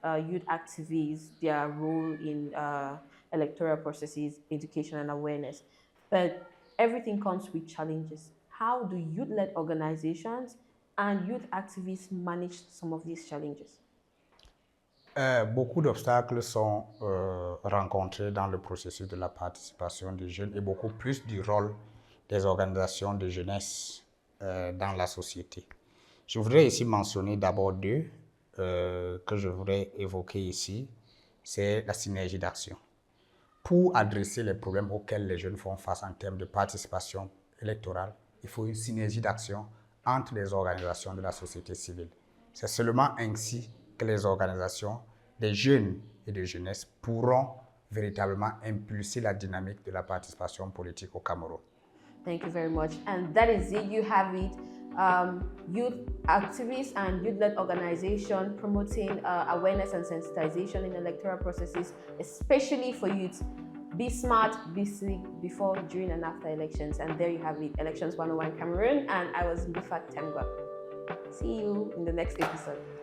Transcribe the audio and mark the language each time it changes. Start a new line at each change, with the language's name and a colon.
English: youth activists, their role in electoral processes, education, and awareness. But everything comes with challenges. How do youth led organizations and youth activists manage some of these challenges?
French: Beaucoup d'obstacles sont rencontrés dans le processus de la participation des jeunes et beaucoup plus du rôle des organisations de jeunesse dans la société. Je voudrais ici mentionner d'abord deux que je voudrais évoquer ici. C'est la synergie d'action. Pour adresser les problèmes auxquels les jeunes font face en termes de participation électorale, il faut une synergie d'action entre les organisations de la société civile. C'est seulement ainsi que les organisations des jeunes et de jeunesse pourront véritablement impulser la dynamique de la participation politique au Cameroun.
English: Thank you very much. And that is it. You have it. Youth activists and youth-led organization promoting awareness and sensitization in electoral processes, especially for youth. Be smart, be slick before, during, and after elections. And there you have it. Elections 101 Cameroon. And I was Ngufat Temgwa. See you in the next episode.